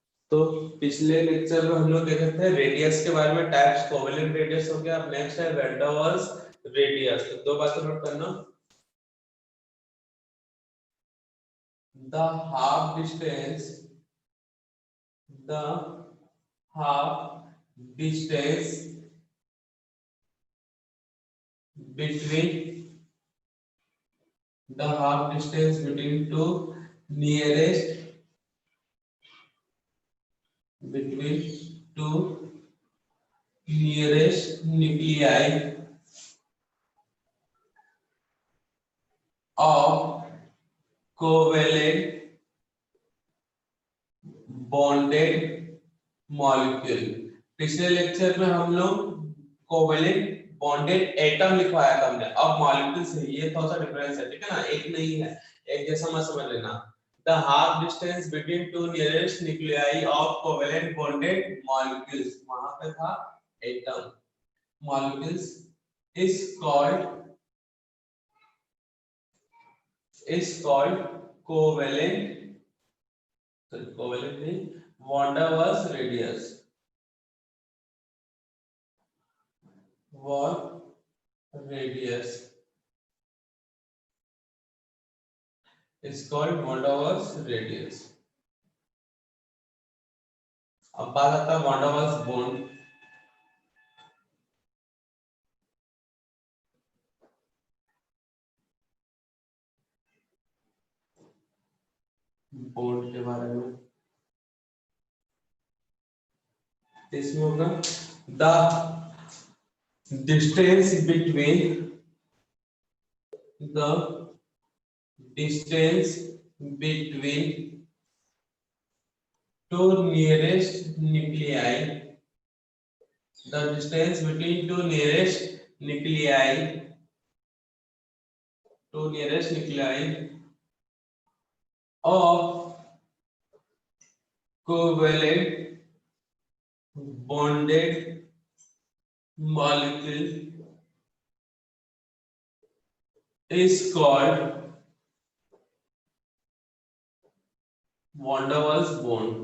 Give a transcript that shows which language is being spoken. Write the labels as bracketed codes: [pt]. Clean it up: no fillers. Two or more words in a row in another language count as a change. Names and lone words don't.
[hi] तो पिछले लेक्चर में हम लोग देखे थे रेडियस के बारे में, [en] types covalent radius [hi] हो गया। अब नेक्स्ट है [en] van der Waals radius. [hi] तो दो बातें नोट करना, [en] the half distance between two nearest nuclei of covalent bonded molecule। [hi] पिछले लेक्चर में हम लोग [en] covalent bonded atom [hi] लिखवाया था हमने, अब मॉलिक्यूल से ये थोड़ा सा डिफरेंस है, ठीक है ना, एक नहीं है, एक जैसा मत समझ लेना। [en] the half distance between two nearest nuclei of covalent bonded molecules, [hi] वहां पे था [en] atom, molecules is called [hi] कोवेलेंट नहीं, [en] van der Waals radius, is called van der Waals radius। [hi] अब बात आता है [en] van der Waals bond। [hi] बॉन्ड के बारे में इसमें होगा [en] the distance between two nearest nuclei, the distance between two nearest nuclei of covalent bonded molecule is called van der Waals bond।